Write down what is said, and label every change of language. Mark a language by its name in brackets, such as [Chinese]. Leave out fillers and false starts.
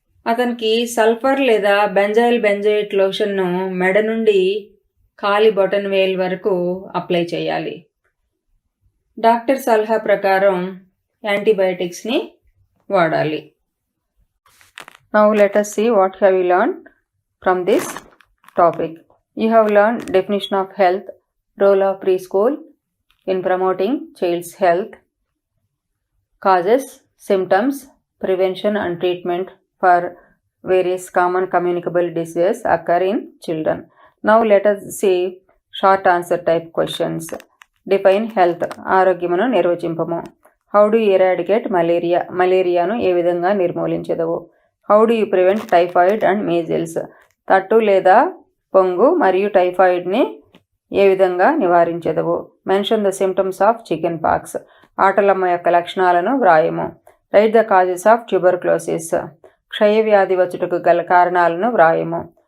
[Telugu] అతనికి సల్ఫర్ లేదా benzyl benzoate లోషన్ను మెడ నుండి కాలి బొటన్ వేల్ వరకు అప్లై చేయాలి. డాక్టర్ సలహా ప్రకారం యాంటీబయాటిక్స్ని వాడాలి. [English] Now let us see what have you learned from this topic. You have learned definition of health, role of preschool in promoting child's health, causes, symptoms, prevention and treatment for various common communicable diseases occur in children. Now let us see short answer type questions. Define health. [Telugu] ఆరోగ్యమును నిర్వచింపము. [English] How do you eradicate malaria? [Telugu] మలేరియాను ఏ విధంగా నిర్మూలించదవు? [English] How do you prevent typhoid and measles? [Telugu] తట్టు లేదా పొంగు మరియు టైఫాయిడ్ని ఏ విధంగా నివారించదవు? [English] Mention the symptoms of chicken pox. [Telugu] ఆటలమ్మ యొక్క లక్షణాలను వ్రాయము. [English] Write the causes of tuberculosis. [Telugu] క్షయవ్యాధి వచ్చుటకు గల కారణాలను వ్రాయము.